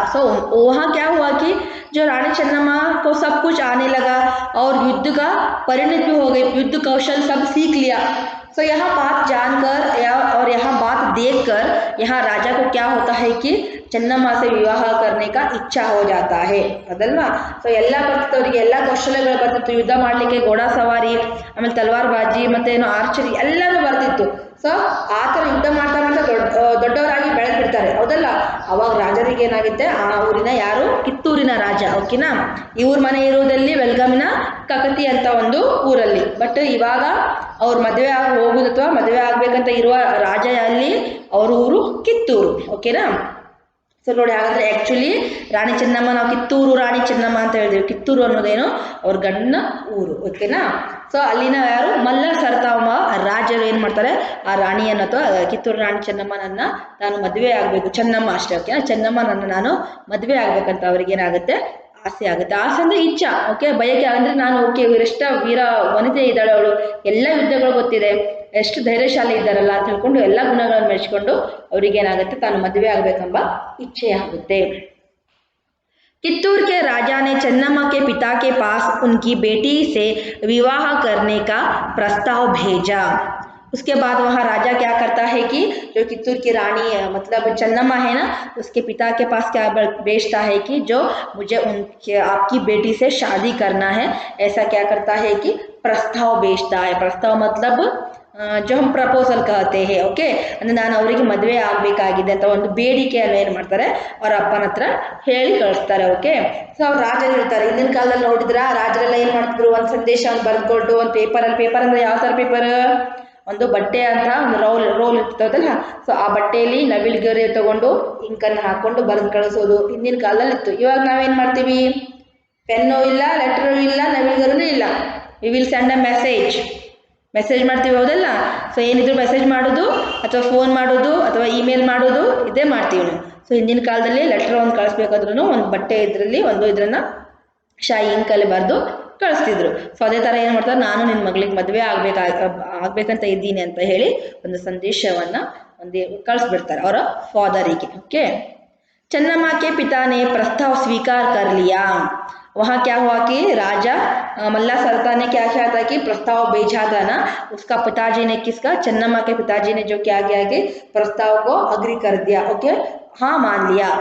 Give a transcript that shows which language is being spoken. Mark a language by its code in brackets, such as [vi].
[hi] सो वहाँ क्या हुआ कि जो रानी चन्नम्मा को सब कुछ आने लगा और युद्ध का परिणत भी हो गई, युद्ध कौशल सब सीख लिया. सो यहाँ बात जानकर और यहाँ बात देखकर यहाँ राजा को क्या होता है कि ಚನ್ನಮ್ಮ से ವಿವಾಹ करने का ಇಚ್ಛಾ हो जाता है, [kn] ಅದಲ್ವಾ. ಸೊ ಎಲ್ಲ ಬರ್ತಿತ್ತು ಅವರಿಗೆ, ಎಲ್ಲ ಕೌಶಲ್ಯಗಳು ಬರ್ತಿತ್ತು, ಯುದ್ಧ ಮಾಡ್ಲಿಕ್ಕೆ ಘೋಡಾ ಸವಾರಿ, ಆಮೇಲೆ ತಲ್ವಾರ್ ಬಾಜಿ ಮತ್ತೆ ಏನು ಆರ್ಚರಿ ಎಲ್ಲನೂ ಬರ್ತಿತ್ತು. ಸೊ ಆ ಥರ ಯುದ್ಧ ಮಾಡ್ತಾ ಮಾಡ್ತಾ ದೊಡ್ಡವರಾಗಿ ಬೆಳೆದು ಬಿಡ್ತಾರೆ, ಹೌದಲ್ಲ. ಅವಾಗ ರಾಜರಿಗೆ ಏನಾಗುತ್ತೆ, ಆ ಊರಿನ ಯಾರು, ಕಿತ್ತೂರಿನ ರಾಜ, ಓಕೆನಾ. ಇವ್ರ ಮನೆ ಇರುವುದಲ್ಲಿ ಬೆಲ್ಗಾಮಿನ ಕಕತಿ ಅಂತ ಒಂದು ಊರಲ್ಲಿ. ಬಟ್ ಇವಾಗ ಅವ್ರು ಮದುವೆ ಆಗಿ ಹೋಗುದು ಅಥವಾ ಮದುವೆ ಆಗ್ಬೇಕಂತ ಇರುವ ರಾಜ ಅಲ್ಲಿ ಅವ್ರ ಊರು ಕಿತ್ತೂರು, ಓಕೆನಾ. ಸೊ ನೋಡಿ, ಹಾಗಾದ್ರೆ ಆ್ಯಕ್ಚುಲಿ ರಾಣಿ ಚೆನ್ನಮ್ಮ, ನಾವು ಕಿತ್ತೂರು ರಾಣಿ ಚೆನ್ನಮ್ಮ ಅಂತ ಹೇಳಿದ್ವಿ, ಕಿತ್ತೂರು ಅನ್ನೋದೇನು ಅವ್ರ ಗಂಡನ ಊರು, ಓಕೆನಾ. ಸೊ ಅಲ್ಲಿನ ಯಾರು ಮಲ್ಲ ಸರ್ತಾವ ರಾಜರು ಏನು ಮಾಡ್ತಾರೆ, ಆ ರಾಣಿಯನ್ನು ಅಥವಾ ಕಿತ್ತೂರು ರಾಣಿ ಚೆನ್ನಮ್ಮನನ್ನ ನಾನು ಮದುವೆ ಆಗಬೇಕು, ಚೆನ್ನಮ್ಮ ಅಷ್ಟೇ, ಓಕೆನಾ, ಚೆನ್ನಮ್ಮನನ್ನು ನಾನು ಮದುವೆ ಆಗ್ಬೇಕಂತ ಅವ್ರಿಗೆ ಏನಾಗುತ್ತೆ, ಆಸೆ ಆಗುತ್ತೆ. ಆಸೆ ಅಂದರೆ ಇಚ್ಛಾ, ಓಕೆ, ಬಯಕೆ ಅಂದರೆ ನಾನು ಓಕೆ ಇವರೆಷ್ಟ ವೀರ ವನಿತೆ ಇದ್ದಾಳೆ, ಅವಳು ಎಲ್ಲ ಯುದ್ಧಗಳು ಗೊತ್ತಿದೆ, ಎಷ್ಟು ಧೈರ್ಯಶಾಲಿ ಇದ್ದಾರಲ್ಲ ಅಂತ ಹೇಳ್ಕೊಂಡು ಎಲ್ಲ ಗುಣಗಳನ್ನು ಮೆಚ್ಚಿಕೊಂಡು ಅವ್ರಿಗೇನಾಗುತ್ತೆ, ತಾನು ಮದುವೆ ಆಗಬೇಕೆಂಬ ಇಚ್ಛೆ ಆಗುತ್ತೆ. [hi] कित्तूर के राजा ने चन्नम्मा के पिता के पास उनकी बेटी से विवाह करने का प्रस्ताव भेजा. उसके बाद वहाँ राजा क्या करता है कि जो कित्तूर की रानी मतलब चन्नम्मा है ना, उसके पिता के पास क्या भेजता है कि जो मुझे उनके आपकी बेटी से शादी करना है, ऐसा क्या करता है कि प्रस्ताव भेजता है. प्रस्ताव मतलब जो हम ಪ್ರಪೋಸಲ್ कहते हैं, [kn] ಓಕೆ, ಅಂದರೆ ನಾನು ಅವರಿಗೆ ಮದುವೆ ಆಗಬೇಕಾಗಿದೆ ಅಂತ ಒಂದು ಬೇಡಿಕೆಯನ್ನು ಏನು ಮಾಡ್ತಾರೆ, ಅವ್ರ ಅಪ್ಪನ ಹತ್ರ ಹೇಳಿ ಕಳಿಸ್ತಾರೆ, ಓಕೆ. ಸೊ ಅವ್ರು ರಾಜರು ಇರ್ತಾರೆ, ಹಿಂದಿನ ಕಾಲದಲ್ಲಿ ನೋಡಿದ್ರ ರಾಜರೆಲ್ಲ ಏನು ಮಾಡ್ತಿದ್ರು, ಒಂದು ಸಂದೇಶವನ್ನು ಬರೆದುಕೊಟ್ಟು ಒಂದು ಪೇಪರ್ ಅಂದರೆ ಯಾವ ಥರ ಪೇಪರ್, ಒಂದು ಬಟ್ಟೆ ಅಂತ ಒಂದು ರೋಲ್ ಇರ್ತದಲ್ಲ, ಸೊ ಆ ಬಟ್ಟೆಯಲ್ಲಿ ನವಿಲುಗರಿ ತಗೊಂಡು ಇಂಕನ್ನು ಹಾಕೊಂಡು ಬರೆದು ಕಳಿಸೋದು ಹಿಂದಿನ ಕಾಲದಲ್ಲಿ ಇತ್ತು. ಇವಾಗ ನಾವೇನು ಮಾಡ್ತೀವಿ, ಪೆನ್ನು ಇಲ್ಲ, ಲೆಟರು ಇಲ್ಲ, ನವಿಲುಗರಿನೂ ಇಲ್ಲ, [en] we will send a [kn] message ಮಾಡ್ತೀವಿ, ಹೌದಲ್ಲ. ಸೊ ಏನಿದ್ರು ಮೆಸೇಜ್ ಮಾಡೋದು ಅಥವಾ ಫೋನ್ ಮಾಡೋದು ಅಥವಾ ಇಮೇಲ್ ಮಾಡೋದು ಇದೇ ಮಾಡ್ತೀವಿ ನಾವು. ಸೊ ಹಿಂದಿನ ಕಾಲದಲ್ಲಿ ಲೆಟರ್ ಒಂದು ಕಳಿಸ್ಬೇಕಾದ್ರೂ ಒಂದು ಬಟ್ಟೆ ಇದರಲ್ಲಿ ಒಂದು ಇದನ್ನು ಶಾಯಿ ಇಂಕಲ್ಲಿ ಬರೆದು ಕಳಿಸ್ತಿದ್ರು. ಸೊ ಅದೇ ಥರ ಏನು ಮಾಡ್ತಾರೆ, ನಾನು ನಿನ್ನ ಮಗಳಿಗೆ ಮದುವೆ ಆಗ್ಬೇಕಂತ ಇದ್ದೀನಿ ಅಂತ ಹೇಳಿ ಒಂದು ಸಂದೇಶವನ್ನು ಒಂದು ಕಳಿಸ್ಬಿಡ್ತಾರೆ ಅವರ ಫಾದರಿಗೆ, ಓಕೆ. [hi] चन्नम्मा के पिता ने प्रस्ताव स्वीकार कर लिया. वहाँ क्या हुआ कि राजा मल्ला सरता ने क्या किया था कि प्रस्ताव भेजा था ना, उसका पिताजी ने, किसका, चन्नम्मा के पिताजी ने जो क्या किया कि प्रस्ताव को अग्री कर दिया, ओके, हाँ मान लिया.